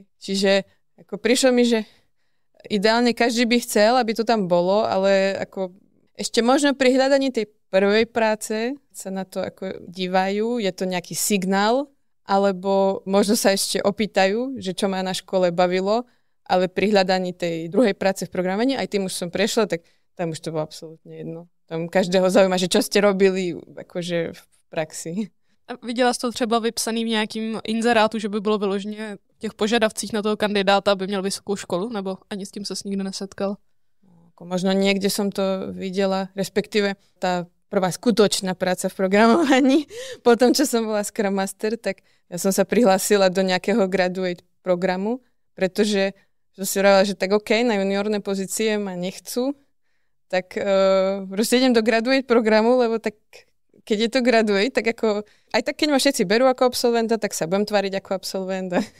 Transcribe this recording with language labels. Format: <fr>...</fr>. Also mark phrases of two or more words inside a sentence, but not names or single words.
<sk>Čiže ako prišlo mi, že ideálne každý by chcel, aby to tam bolo, ale ako ešte možno pri hľadaní tej prvej práce sa na to ako dívajú, je to nejaký signál, alebo možno sa ešte opýtajú, že čo ma na škole bavilo, ale pri hľadaní tej druhej práce v programovaní, aj tým už som prešla, tak tam už to bolo absolútne jedno. Tam každého zaujíma, že čo ste robili akože v praxi.</sk> <cs>A viděla jsi to třeba vypsaný v nějakým inzerátu, že by bylo vyloženě v těch požadavcích na toho kandidáta, aby měl vysokou školu, nebo ani s tím ses nikdo nesetkal?</cs> <sk>Možno niekde som to videla, respektíve tá prvá skutočná práca v programovaní. Potom, čo som bola</sk> <en>Scrum Master,</en> <sk>tak ja som sa prihlásila do nejakého graduate programu, pretože som si hovorila, že tak OK, na juniorné pozície ma nechcú, tak proste idem do graduate programu, lebo tak keď je to graduate, tak ako, aj tak keď ma všetci berú ako absolventa, tak sa budem tváriť ako absolvent.</sk>